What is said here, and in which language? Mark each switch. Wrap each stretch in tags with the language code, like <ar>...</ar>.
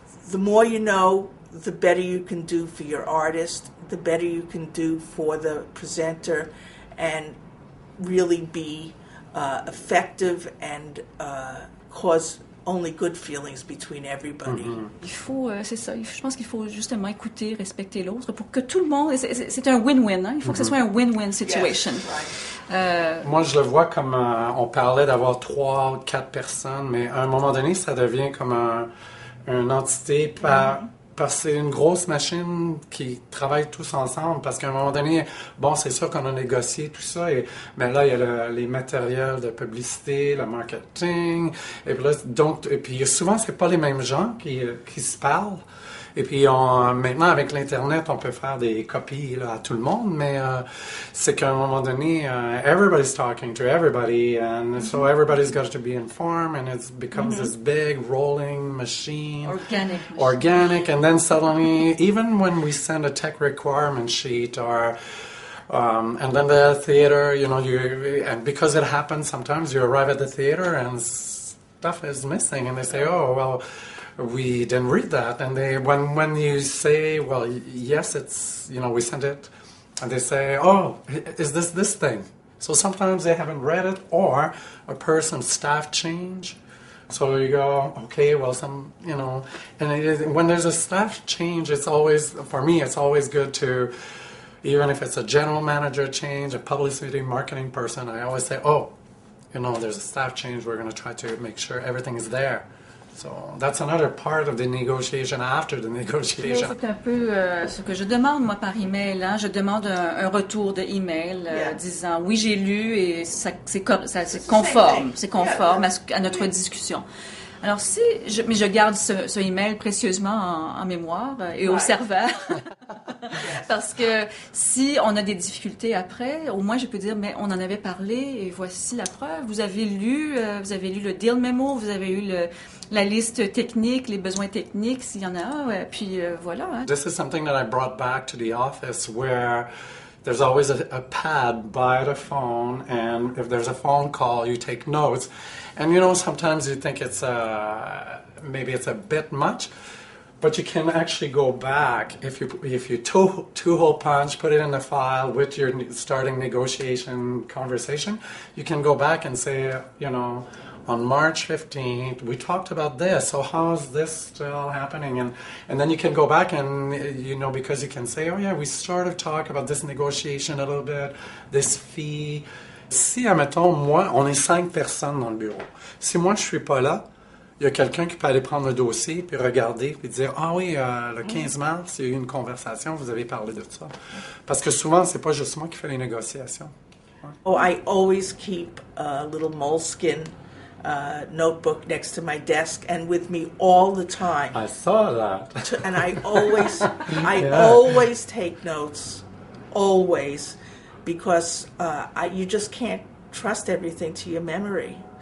<en>The more you know, the better you can do for your artist, the better you can do for the presenter, and really be effective and cause only good feelings between everybody.</en> <fr>Il faut, c'est ça, je pense qu'il faut justement écouter, respecter l'autre pour que tout le monde, c'est un win-win, hein? Il faut que ce soit un win-win situation.</fr> <en>Yes, right.</en> <fr>Moi, je le vois comme on parlait d'avoir 3 ou 4 personnes, mais à un moment donné, ça devient comme une entité parce que c'est une grosse machine qui travaille tous ensemble. Parce qu'à un moment donné, bon, c'est sûr qu'on a négocié tout ça, mais là, il y a les matériels de publicité, le marketing, et puis là, donc, et puis souvent, c'est pas les mêmes gens qui se parlent. Et puis maintenant, avec l'Internet, on peut faire des copies là, à tout le monde, mais c'est qu'à un moment donné,</fr> <en>everybody's talking to everybody, and so everybody's got to be informed, and it becomes this big rolling machine. Organic, and then suddenly, even when we send a tech requirement sheet or and then the theater, and because it happens sometimes, you arrive at the theater and stuff is missing, and they say, oh, well, we didn't read that. And when you say, well, yes, it's, we sent it, and they say, oh, is this thing? So sometimes they haven't read it, or a person's staff change. So you go, okay, well, and when there's a staff change, it's always, for me, it's always good to, even if it's a general manager change, a publicity marketing person, I always say, oh, there's a staff change, we're going to try to make sure everything is there. So that's another part of the negotiation after the negotiation.</en> <fr>C'est un peu ce que je demande, moi, par email. Hein. Je demande un retour de email disant, oui, j'ai lu et c'est conforme. C'est conforme à notre discussion. Alors, mais je garde ce email précieusement en mémoire et au serveur. Parce que si on a des difficultés après, au moins je peux dire, mais on en avait parlé et voici la preuve. Vous avez lu le deal memo, vous avez eu la liste technique, les besoins techniques, s'il y en a un, puis voilà. Hein.</fr> <en>This is something that I brought back to the office where there's always a pad by the phone, and if there's a phone call, you take notes. And sometimes you think it's maybe it's a bit much, but you can actually go back if you two-hole punch, put it in the file with your starting negotiation conversation. You can go back and say, on March 15th, we talked about this, so how is this still happening? And then you can go back and, because you can say, oh yeah, we sort of talked about this negotiation a little bit, this fee.</en> <fr>Si, admettons, moi, on est 5 personnes dans le bureau. Si moi, je suis pas là, il y a quelqu'un qui peut aller prendre le dossier, puis regarder, puis dire, ah oui, le 15 mars, il y a eu une conversation, vous avez parlé de ça. Parce que souvent, c'est pas juste moi qui fais les négociations. Ouais.</fr> <en>Oh, I always keep a little moleskin notebook next to my desk and with me all the time. I saw that. And I always take notes, always, because you just can't trust everything to your memory.</en>